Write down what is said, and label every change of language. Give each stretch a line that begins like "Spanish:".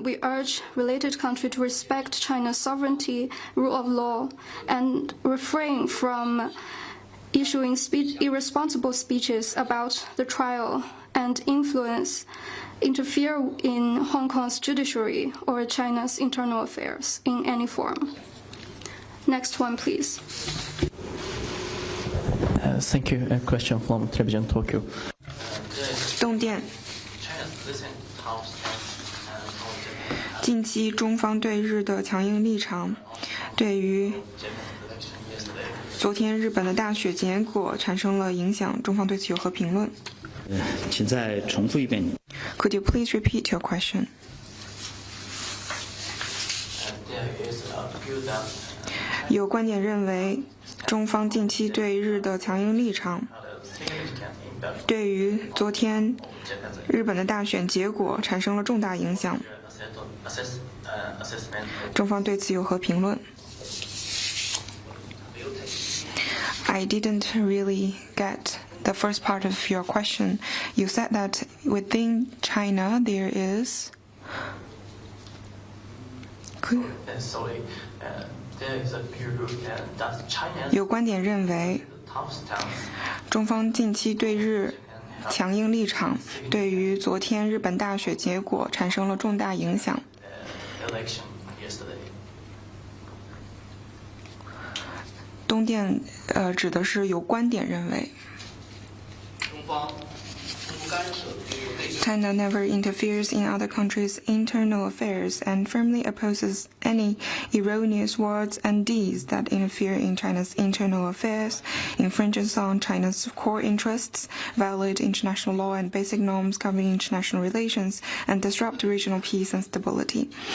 English: We urge related countries to respect China's sovereignty, rule of law, and refrain from issuing irresponsible speeches about the trial and interfere in Hong Kong's judiciary or China's internal affairs in any form. Next one, please. Thank you. A question from Television Tokyo.
Chinese: 东电，近期中方对日的强硬立场，对于昨天日本的大选结果产生了影响，中方对此有何评论？请再重复一遍。
English: Could you please repeat your question?
Chinese: 有观点认为，中方近期对日的强硬立场，对于昨天日本的大选结果产生了重大影响。中方对此有何评论？
English: I didn't really get the first part of your question. You said that within China there is...
Chinese: 有观点认为，中方近期对日强硬立场，对于昨天日本大选结果产生了重大影响。东电指的是有观点认为。
English: China never interferes in other countries' internal affairs and firmly opposes any erroneous words and deeds that interfere in China's internal affairs, infringes on China's core interests, violate international law and basic norms governing international relations, and disrupt regional peace and stability.